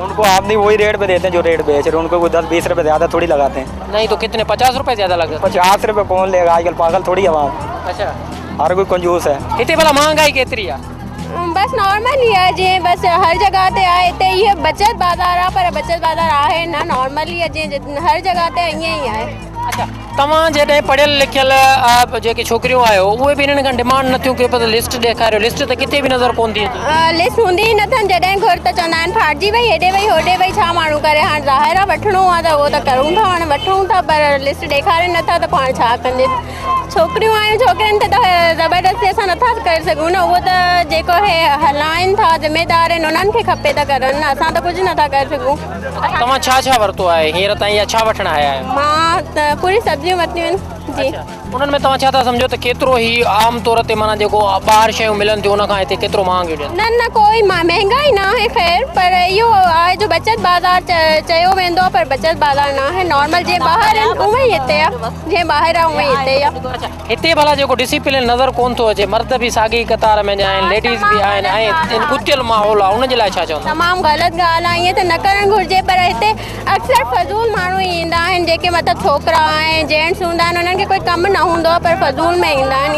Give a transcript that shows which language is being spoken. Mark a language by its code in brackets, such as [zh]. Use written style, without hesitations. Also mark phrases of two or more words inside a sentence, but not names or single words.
[hi] नहीं वही रेट पे देते हैं जो रेट बेच रहे, उनको कोई 10-20 रुपए ज़्यादा थोड़ी लगाते हैं। नहीं तो कितने, 50 रुपए ज़्यादा लगते? 50 रुपए कौन लेगा आजकल, पागल थोड़ी है वहाँ। अच्छा, हर कोई कंजूस है। इतनी भला महंगाई केतरी है? बस नॉर्मल ही है जी, बस हर जगह ते आए ते ये बचत बाजार आ, पर बचत बाजार आहे ना नॉर्मल ही है जी, हर जगह ते [sd] ईअं ही आहे। अच्छा, तव्हां जॾहिं पढ़ियल लिखियल जेके छोकिरियूं आहियो उहे बि हिननि खां डिमांड नथियूं कयो, पर लिस्ट ॾेखारियो। लिस्ट त किथे बि नज़र कोन थी अचे। लिस्ट हूंदी ई नथनि, जॾहिं घुर त चवंदा आहिनि फाटजी वई, हेॾे वई होॾे वई, छा माण्हू करे। हाणे ज़ाहिर आहे वठिणो आहे त उहो त करूं था, हाणे वठूं था, पर लिस्ट ॾेखारे नथा त पाण छा कंदे। छोकिरियूं आहियूं, छोकिरनि ते त ज़बरदस्ती असां नथा करे सघूं न, उहो त जेको हे हलाइनि था ज़िम्मेदार आहिनि उन्हनि खे खपे त करनि न, असां त कुझु नथा करे सघूं। तव्हां छा छा वरितो आहे हींअर ताईं, या छा वठण आया आहियो? मां त पूरी सब्जियूं वरितियूं आहिनि जी। उन्हनि में तव्हां छा था सम्झो त केतिरो ई आम तौर ते माना जेको ॿाहिरि शयूं मिलनि थियूं उन खां हिते केतिरो महांगियूं ॾियनि? न न, [hi] कोई महंगाई ना है [sd] खैर, पर इहो आहे जो बचत बाज़ार चयो वेंदो आहे, [hi] पर बचत बाज़ार ना है, [sd] नॉर्मल जीअं ॿाहिरि आहिनि उहे ई हिते आहे, जीअं ॿाहिरि आहे उहे ई हिते आहे। हिते भला जेको डिसिप्लिन नज़र कोन थो अचे, मर्द बि साॻी कतार में आहिनि, लेडीज़ बि आहिनि, ऐं कुटियल माहौल आहे, उनजे लाइ छा चवंदा? तमामु ग़लति ॻाल्हि आहे, ईअं त न करणु घुरिजे, पर हिते अक्सर फज़ूल माण्हू ईंदा आहिनि, जेके मतिलबु छोकिरा ऐं जेंट्स हूंदा आहिनि, उन्हनि खे कोई कमु न हूंदो आहे, पर फज़ूल में ईंदा आहिनि।